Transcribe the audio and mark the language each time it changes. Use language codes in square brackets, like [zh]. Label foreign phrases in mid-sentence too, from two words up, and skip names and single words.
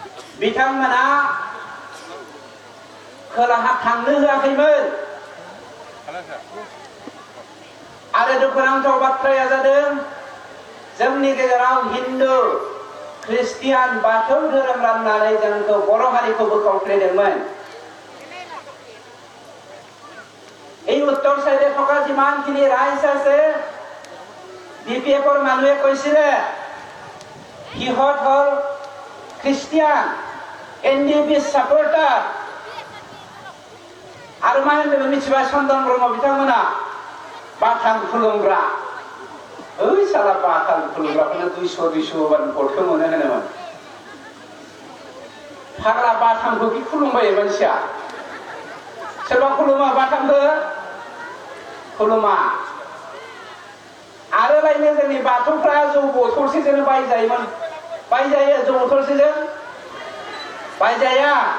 [brx] बिथांमोना खोलाहा थांनो होआखैमोन आरो दुखुनांथाव बाथ्राया जादों जोंनि गेजेराव हिन्दु ख्रिस्टियान बाथौ धोरोम राननानै जोंखौ बर' हारिखौ बोखावफ्लेदोंमोन। [as] এই উত্তৰ সাইডে থকা যিমানখিনি ৰাইজ আছে বিপিএফৰ মানুহে কৈছিলে সিহঁত হল খ্ৰীষ্টিয়ান এনডিপি সাপোৰ্টাৰ আৰু মানে মিथिबाय চন্দন ব্ৰহ্ম [brx] बिथांमोना बाथान खुलुमग्रा ओइ साला बाथान खुलुमग्राखौनो 200 बान गरखौ मोनो होनोमोन फाग्ला बाथानखौ कि खुलुमबायो मानसिया सोरबा खुलुमा बाथानखौ खुलुमा आरो लायनो जोंनि बाथौफ्रा जौ बथलसेजों बायजायोमोन बायजायो जौ बथलसेजों बायजाया